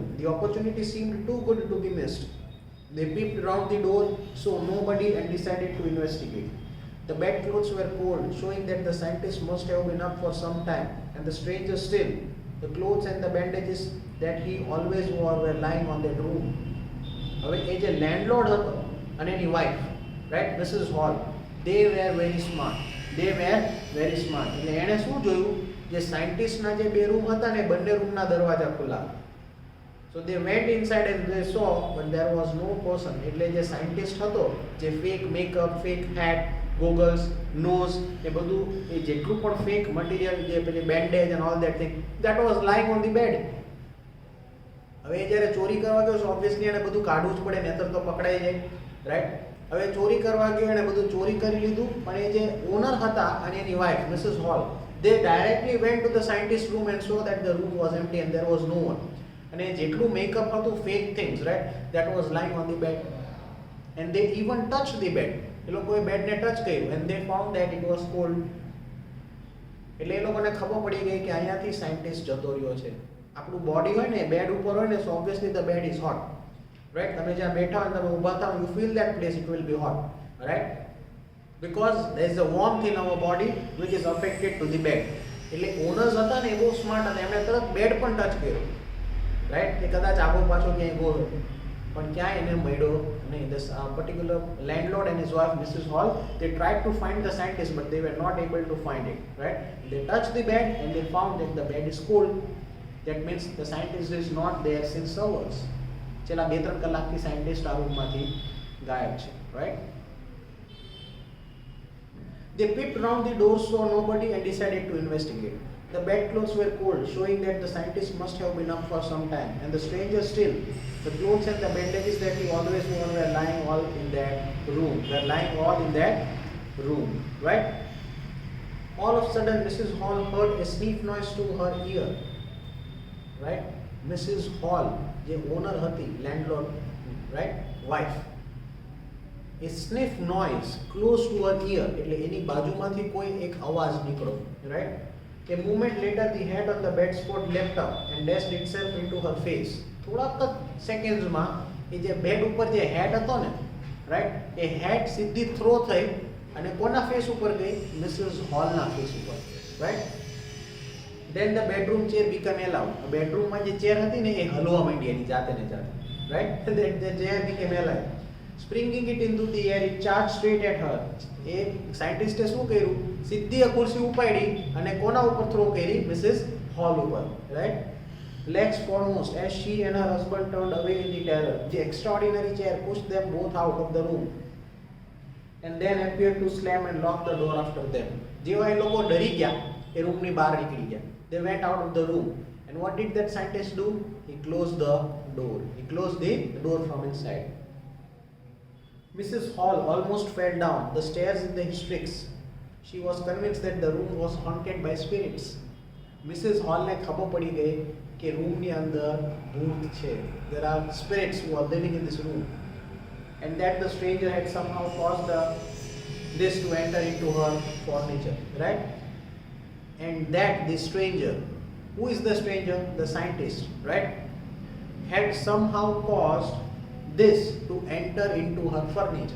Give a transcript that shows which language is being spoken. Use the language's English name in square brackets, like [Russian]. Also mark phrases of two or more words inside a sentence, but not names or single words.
[English] The opportunity seemed too good to be missed. They peeped around the door, saw nobody and decided to investigate. The bedclothes were cold, showing that the scientist must have been up for some time, and the stranger still, the clothes and the bandages that he always wore were lying on that room. [Gujarati] હવે એ જે landlord હતો અને એની wife, right, Mrs. [English] Hall, they were very smart. [Gujarati] એટલે એણે શું જોયું? જે સાયન્ટિસ્ટના જે બે રૂમ હતા ને બંને રૂમના દરવાજા ખુલ્લા. [English] So they went inside and they saw, but there was no person. [Gujarati] એટલે જે સાયન્ટિસ્ટ હતો, જે [English] fake makeup, fake hat, goggles, nose, [Gujarati] એ બધું એ જેટલું પણ [English] fake material, [Gujarati] જે પેલી [English] bandage and all that thing, that was lying on the bed. [Gujarati] હવે જ્યારે ચોરી કરવા ગયો, ઓબ્વિયસલી એને બધું કાઢવું જ પડે, નહીતર તો પકડાઈ જાય, રાઈટ? હવે ચોરી કરવા ગયો, એને બધું ચોરી કરી લીધું, પણ એ જે ઓનર હતા અને એની વાઇફ મિસિસ હોલ, [English] they directly went to the scientist's room and saw that the room was empty and there was no one. [Gujarati] અને જેટલું મેકઅપ હતું [English] fake things right that was lying on the bed and they even touch the bed [Gujarati] એ લોકોએ બેડને ટચ કર્યું [English] and they found that it was [Gujarati] કોલ્ડ એટલે એ લોકોને ખબર પડી ગઈ કે અહીંયાથી સાયન્ટિસ્ટ જતો રહ્યો છે આપણું બોડી હોય ને બેડ ઉપર હોય ને [English] so obviously the bed is hot right [Gujarati] તમે જ્યાં બેઠા હોય તમે ઊભા થાવ [English] you feel that place it will be hot right because there is a warmth in our body which is affected to the bed [Gujarati] એટલે ઓનર્સ હતા ને એ બહુ સ્માર્ટ હતા એમણે તરત બેડ પણ ટચ કર્યો રાઈટ કે કદાચ આગો પાછો ક્યાંય ગયો પણ ક્યાંય એને મળ્યો નહીં [English] this particular landlord and his wife Mrs. Hall they tried to find the scientist but they were not able to find it right they touched the bed and they found that the bed is cold that means the scientist is not there since hours [Gujarati] છેલ્લા 2-3 કલાકથી સાયન્ટિસ્ટ આ રૂમમાંથી ગાયબ છે [English] રાઈટ They peeped round the door, saw nobody, and decided to investigate. The bedclothes were cold, showing that the scientist must have been up for some time. And the stranger still, the clothes and the bandages that he always wore were lying all in that room. Were lying all in that room, right? All of a sudden, Mrs. Hall heard a sniff noise to her ear, right? Mrs. Hall, the owner hati, landlord, right? Wife. A sniff noise close to her ear [Gujarati] એટલે એની બાજુમાંથી કોઈ એક અવાજ નીકળ્યો [English] right a moment later the head on the bed spot leapt up and dashed itself into her face [Gujarati] થોડાક સેકન્ડ્સમાં એ જે બેડ ઉપર જે હેડ હતો ને રાઈટ એ હેડ સીધી થ્રો થઈ અને કોના ફેસ ઉપર ગઈ મિસિસ હોલના ફેસ ઉપર રાઈટ [English] then the bedroom chair became allowed [Gujarati] બેડરૂમમાં જે ચેર હતી ને એ હલવા માંડી એની જાતે ને જાતે રાઈટ [English] then the chair became alive Springing it into the air, it charged straight at her. [Gujarati] એ સાયન્ટિસ્ટે શું કર્યું સીધી આ ખુરશી ઉપાડી અને કોના ઉપર થ્રો કરી મિસિસ હોલ ઉપર [English] રાઈટ legs foremost as she and her husband turned away in the terror the extraordinary chair pushed them both out of the room and then appeared to slam and lock the door after them [Gujarati] જેવા એ લોકો ડરી ગયા એ રૂમની બહાર નીકળી ગયા [English] they went out of the room and what did that scientist do he closed the door from inside Mrs. Hall almost fell down the stairs in the hysterics. She was convinced that the room was haunted by spirits. [Gujarati] Mrs. Hall ને ખબર પડી ગઈ કે રૂમ ની અંદર ભૂત છે. [English] There are spirits who are living in this room, and that the stranger had somehow caused this to enter into her furniture, right? And that the stranger, who is the stranger? The scientist, right? Had somehow caused this to enter into her furniture.